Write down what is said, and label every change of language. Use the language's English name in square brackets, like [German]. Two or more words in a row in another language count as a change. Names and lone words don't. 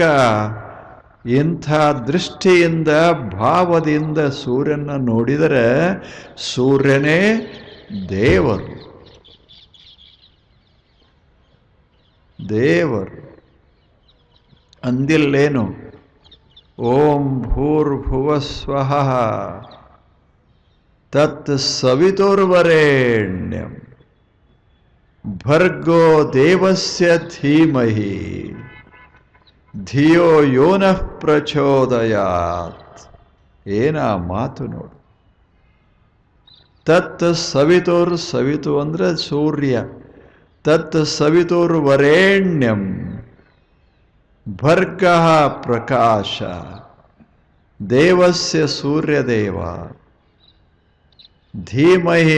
[Kannada] ಇಂಥ ದೃಷ್ಟಿಯಿಂದ ಭಾವದಿಂದ ಸೂರ್ಯನ ನೋಡಿದರೆ ಸೂರ್ಯನೇ ದೇವರು. ದೇವರು ಅಂದಿಲ್ಲೇನು? [Sanskrit] ಓಂ ಭೂರ್ಭುವಸ್ವಃ ತತ್ ಸವಿತುರ್ವರೆಣ್ಯಂ ಭರ್ಗೋ ದೇವಸ್ಯ ಧೀಮಹಿ ಧಿಯೋ ಯೋನಃ ಪ್ರಚೋದಯಾತ್. [Kannada] ಏನ ಮಾತು ನೋಡು. [Sanskrit] ತತ್ ಸವಿತುರ್, [Kannada] ಸವಿತು ಅಂದರೆ ಸೂರ್ಯ. [Sanskrit] ತತ್ ಸವಿತುರ್ವರೆಣ್ಯಂ ಭರ್ಗ ಪ್ರಕಾಶ ದೇವಸ್ಯ ಸೂರ್ಯದೇವ ಧೀಮಹಿ.